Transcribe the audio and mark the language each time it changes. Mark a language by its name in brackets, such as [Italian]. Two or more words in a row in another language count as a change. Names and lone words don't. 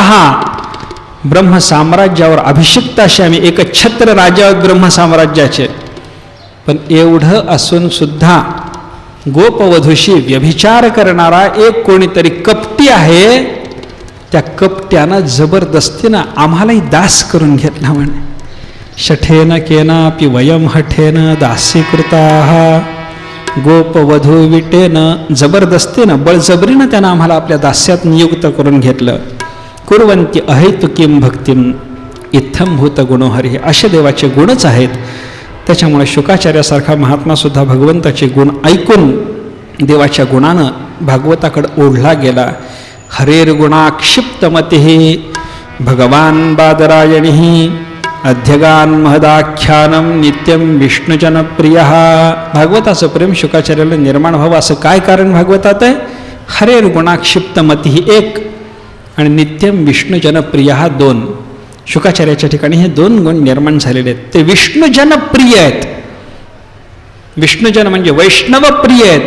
[Marathi] ब्रह्मसाम्राज्यावर अभिषिक्त असे आम्ही, एक छत्र राजा ब्रह्मसाम्राज्याचे. पण एवढं असून सुद्धा गोपवधूशी व्यभिचार करणारा एक कोणीतरी कपटी आहे. त्या कपट्यानं जबरदस्तीनं आम्हालाही दास करून घेतला म्हणे. [Sanskrit] शठेन केनापि वयं हठेन दासीकृताः गोपवधू विटेन. [Marathi] जबरदस्तीनं बळजबरीनं त्यानं आम्हाला आपल्या दास्यात नियुक्त करून घेतलं. [Sanskrit] कुर्वन्ति अहैतुकीं भक्तिम इत्थं भूतगुणो हरिः. [Marathi] असे देवाचे गुणच आहेत. त्याच्यामुळे शुकाचार्यासारखा महात्मासुद्धा भगवंताचे गुण ऐकून देवाच्या गुणानं भागवताकडे ओढला गेला. [Sanskrit] हरेर्गुणाक्षिप्तमतिः भगवान बादरायणिः अध्यगान महदाख्यानम नित्यम विष्णुजनप्रियः. [Marathi] भागवताचं प्रेम शुकाचार्याला निर्माण व्हावं असं काय कारण भागवतात आहे? हरेर्गुणाक्षिप्तमतिः एक आणि [Sanskrit] नित्यम विष्णुजनप्रियः [Marathi] दोन. शुकाचार्याच्या ठिकाणी हे दोन गुण निर्माण झालेले आहेत. ते विष्णुजनप्रिय आहेत. विष्णुजन म्हणजे वैष्णव प्रिय आहेत.